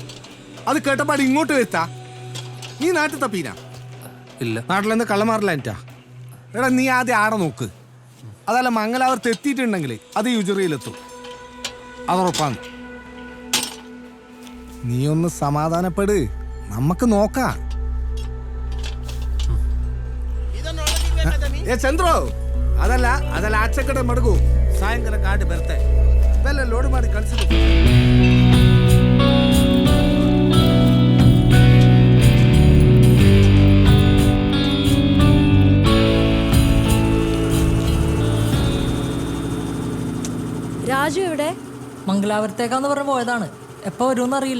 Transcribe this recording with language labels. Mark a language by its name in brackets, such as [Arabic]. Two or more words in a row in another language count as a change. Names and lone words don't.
[Malayalam] അത് കേട്ടപ്പാട് ഇങ്ങോട്ട് വരുത്താ. നീ നാട്ടിൽ തപ്പീനാ? ഇല്ല. നാട്ടിലെന്ത് കള്ളമാറില്ല എനിറ്റാ. എടാ, നീ ആദ്യം ആടെ നോക്ക്. അതല്ല, മംഗലാപുരത്ത് എത്തിയിട്ടുണ്ടെങ്കിൽ അത് യുജറിയിലെത്തും. അതുറപ്പാണ്. നീ ഒന്ന് സമാധാനപ്പെട്, നമുക്ക് നോക്കാം. [Kannada] ಚಂದ್ರು ಅದಲ್ಲ ಆಚೆ ಕಡೆ ಮಡಗು. ಸಾಯಂಕಾಲ ಗಾಡಿ ಬರುತ್ತೆ. ಬೆಲ್ಲ ಲೋಡ್ ಮಾಡಿ ಕಳಿಸಿದ್ರು. [Malayalam] രാജു എവിടെ? മംഗലാപുരത്തേക്കാന്ന് പറഞ്ഞ് പോയതാണ്. എപ്പോ വരുമെന്ന് അറിയില്ല.